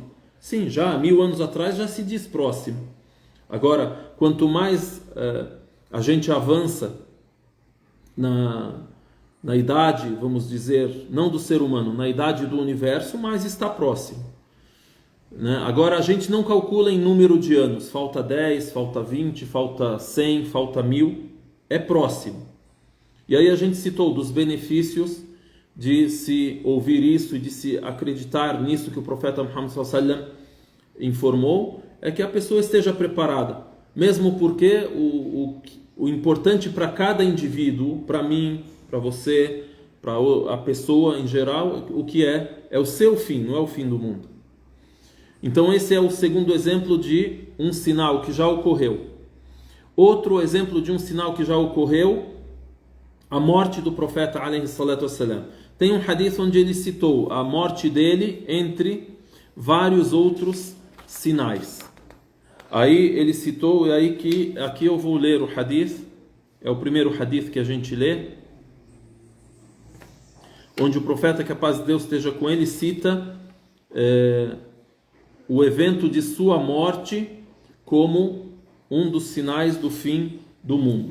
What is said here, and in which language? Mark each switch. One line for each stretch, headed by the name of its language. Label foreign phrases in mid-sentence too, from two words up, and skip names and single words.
Portuguese: Sim, já há 1000 anos atrás já se diz próximo. Agora, quanto mais a gente avança na idade, vamos dizer, não do ser humano, na idade do universo, mais está próximo, né? Agora, a gente não calcula em número de anos, falta 10, falta 20, falta 100, falta 1000, é próximo. E aí a gente citou dos benefícios de se ouvir isso e de se acreditar nisso que o profeta Muhammad
Arabic: صلى الله عليه وسلم
Portuguese: informou, é que a pessoa esteja preparada, mesmo porque o importante para cada indivíduo, para mim, para você, para a pessoa em geral, o que é o seu fim, não é o fim do mundo. Então esse é o segundo exemplo de um sinal que já ocorreu. Outro exemplo de um sinal que já ocorreu, a morte do profeta
Arabic: عليه الصلاة والسلام.
Portuguese: Tem um hadith onde ele citou a morte dele entre vários outros sinais. Aí ele citou, e aí que aqui eu vou ler o hadith, é o primeiro hadith que a gente lê, onde o profeta, que a paz de Deus esteja com ele, cita o evento de sua morte como um dos sinais do fim do mundo.